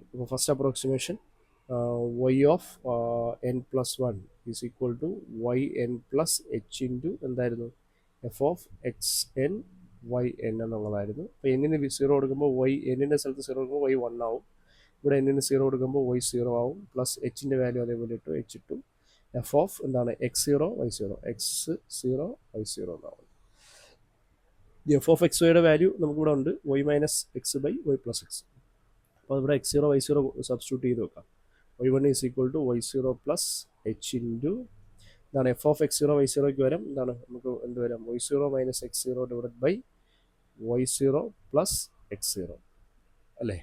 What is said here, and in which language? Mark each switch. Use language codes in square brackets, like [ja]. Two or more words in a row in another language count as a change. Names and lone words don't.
[en] അപ്പോൾ first approximation y of n plus 1 is equal to y n plus h into എന്തായിരുന്നു? f of x n y n എന്നുള്ളതായിരുന്നു. [ml] അപ്പോൾ എന്നിന് 0 കൊടുക്കുമ്പോൾ എന്നിൻ്റെ സ്ഥലത്ത് 0 കൊടുക്കുമ്പോൾ y 1 ആവും, ഇവിടെ എന്നിന് 0 കൊടുക്കുമ്പോൾ y 0 ആവും, പ്ലസ് എച്ചിൻ്റെ വാല്യൂ അതേപോലെ ഇട്ടു, h ഇട്ടു. [en] f of എന്താണ്? [ml] x0 y0, x0 y0 എന്നാവും. [en] f of x വൈയുടെ വാല്യൂ [ml] നമുക്കിവിടെ ഉണ്ട്, [en] y minus x by y plus x. [ml] അപ്പോൾ ഇവിടെ x0 y0 സബ്സ്റ്റിറ്റ്യൂട്ട് ചെയ്ത് വെക്കാം. [en] y1 is equal to y0 plus h into എന്താണ്? f of x0 y0ക്ക് [ml] വരാം എന്താണ്? നമുക്ക് എന്ത് വരാം? [en] y0 minus x0 divide by y0 plus x0 അല്ലേ.